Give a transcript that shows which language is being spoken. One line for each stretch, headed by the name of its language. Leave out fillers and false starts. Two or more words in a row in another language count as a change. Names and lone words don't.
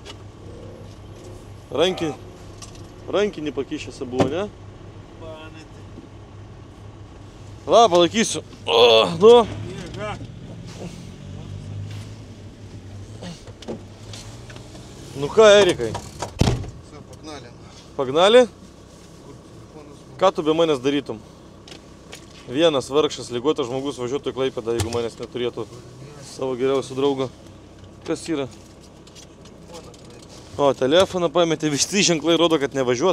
Lithuanian: Rankinį pakišęs buvo, ne? Va, palaikysiu. Nu.
Russian: Ага.
Lithuanian: Nu ką, Erikai?
Russian: Все, погнали.
Lithuanian: Pagналį? Ką tu be manęs darytum? Vienas vargšas, ligotas žmogus važiuotų į Klaipėdą, jeigu manęs neturėtų savo geriausių draugų. Kas yra? O, telefoną pametė, visi ženklai rodo, kad nevažiuot.